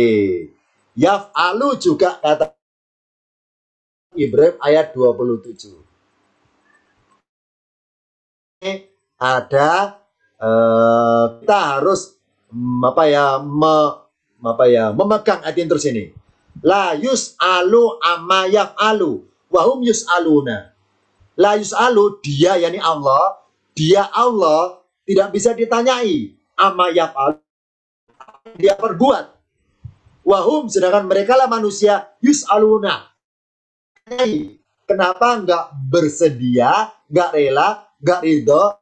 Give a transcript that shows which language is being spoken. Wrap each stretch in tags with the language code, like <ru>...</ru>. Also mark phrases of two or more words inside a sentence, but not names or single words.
<id>Yaf'alu juga kata Ibrahim ayat 27. Ada kita harus memegang ayat terus ini.</id> <ar>La yus'alu amma yaf'alu wa hum yus'aluna. La yus'alu,</ar> <id>dia yakni Allah, tidak bisa ditanyai</id> <ar>amma yaf'alu,</ar> <id>dia perbuat.</id> <ar>Wa hum,</ar> <id>sedangkan mereka lah manusia, yus'aluna. Kenapa nggak bersedia, nggak rela, nggak ridho?</id>